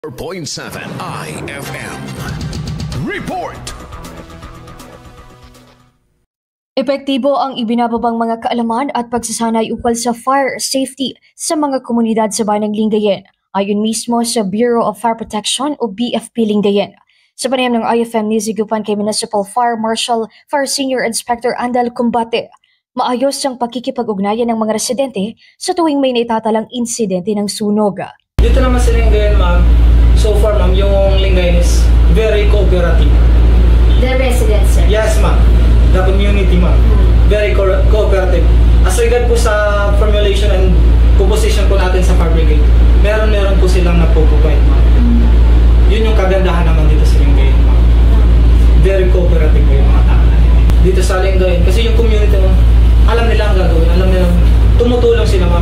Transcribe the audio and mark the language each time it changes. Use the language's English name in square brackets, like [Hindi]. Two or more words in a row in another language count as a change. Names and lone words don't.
[Filipino] 4.7 IFM. Report! Epektibo ang ibinababang mga kaalaman at pagsasanay ukol sa [English] fire safety [Filipino] sa mga komunidad sa Bayan ng Lingayen, ayon mismo sa Bureau of Fire Protection o BFP Lingayen. Sa panayam ng IFM Nizigupan kay Municipal Fire Marshal Fire Senior Inspector Andal Combate, maayos ang pakikipag-ugnayan ng mga residente sa tuwing may naitatalang insidente ng sunog. Dito naman sa Lingayen, ma'am, [English] so far, [Filipino] ma'am, yung Lingayen [English] is very cooperative. The residents, sir? Yes, ma'am. The community, ma'am. Very cooperative. As regard [Filipino] po sa [English] formulation and composition [Filipino] po natin sa [English] fire brigade, [Filipino] meron po silang nagpo-provide, ma'am. Yun yung kagandahan naman dito sa Lingayen, ma'am. [English] Very cooperative [Filipino] po yung mga tao dito sa Lingayen. Kasi yung community, ma'am, alam nila ang gagawin. Alam nila, tumutulong sila, ma'am.